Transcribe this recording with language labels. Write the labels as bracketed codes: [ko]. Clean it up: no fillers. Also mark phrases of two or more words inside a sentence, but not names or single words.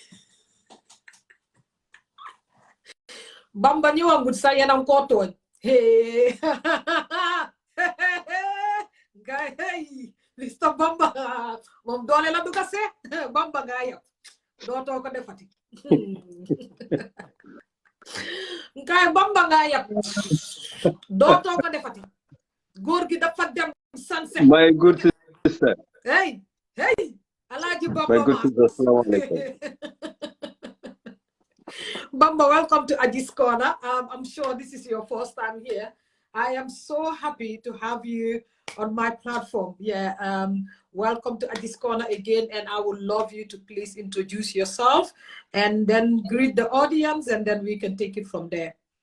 [wo] Bamba ñëwangut sax yenam koo tooñ nga hey Mr Bamba moom doole la duga see Bamba ngaa yab dootoo ko defati ngaay Bamba ngaa yab dootoo ko defati góor gi dafa dem sanse [en] my good sister. Hey, Alaji Bamba. My good sister, [ar] assalamu alaikum. [en] Bamba, welcome to Aji's Corner. I'm sure this is your first time here. I am so happy to have you on my platform. Yeah, welcome to Aji's Corner again, and I would love you to please introduce yourself and then greet the audience, and then we can take it from there.